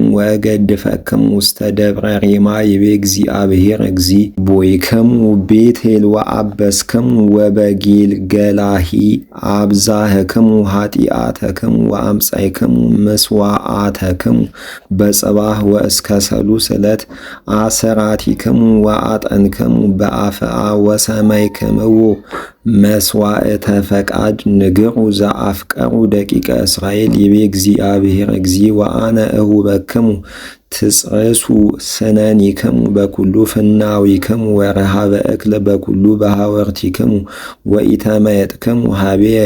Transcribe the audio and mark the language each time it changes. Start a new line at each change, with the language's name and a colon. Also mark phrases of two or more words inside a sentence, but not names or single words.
Geez: ወእገድፈክሙ ውስተ ደብረ ሬማ ይቤ እግዚአብሔር እግዚእ ቦይክሙ ቤቴል ወአበስክሙ ወበጊልገላሂ አብዛህክሙ ኃጢአተክሙ ወአምጻእክሙ ምስዋዓተክሙ በጽባህ ወእስከ ሰሉስ ዕለት አሰራቲክሙ ወአጠንክሙ በአፍአ ወሰማይክምዎ መስዋዕተ ፈቃድ ንግዑ ዘአፍቀሩ ደቂቀ እስራኤል ይቤ እግዚአብሔር እግዚእ ወአነ እሁበክሙ ትጽእሱ ስነኒክሙ በኩሉ ፍናዊክሙ ወረሃበ እክል በኩሉ በሃወርቲክሙ ወኢተመየጥክሙ ሀቤየ